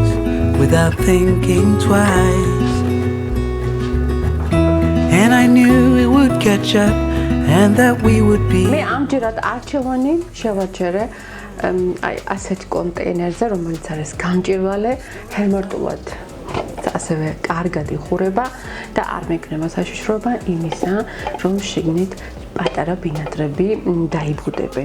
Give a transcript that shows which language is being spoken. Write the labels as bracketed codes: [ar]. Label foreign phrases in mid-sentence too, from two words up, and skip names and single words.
[en] Without thinking twice, and I knew it would catch up and that we would be. [ka] მე ამჯერად არჩევანი შევაჩერე აი ასეთ კონტეინერზე, რომელიც არის გამჭვირვალე, ჰერმეტულად ასევე კარგად იხურება და არ მექნება საშიშროება იმისა, რომ შიგნით პატარა ბინადრები დაიბუდებენ.